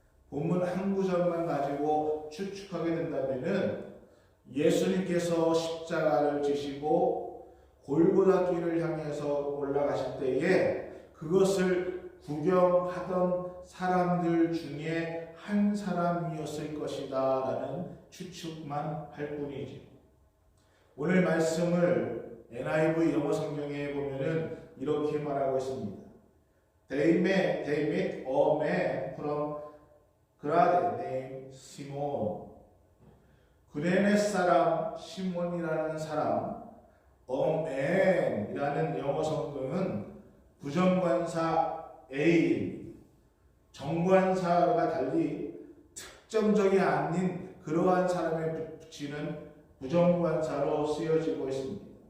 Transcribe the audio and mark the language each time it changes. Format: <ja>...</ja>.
<ko>본문 한 구절만 가지고 추측하게 된다면은 예수님께서 십자가를 지시고 골고다 길을 향해서 올라가실 때에 그것을 구경하던 사람들 중에 한 사람이었을 것이다 라는 추측만 할 뿐이지. 오늘 말씀을 NIV 영어 성경에 보면은 이렇게 말하고 있습니다.</ko> <en>They met a man from Grade named Simon.</en> <ko>구레네 사람 시몬이라는 사람,</ko> <en>a man</en> <ko>이라는 영어 성경은 부정관사 A, 정관사와 달리 특정적이 아닌 그러한 사람에 붙이는 부정관사로 쓰여지고 있습니다.</ko>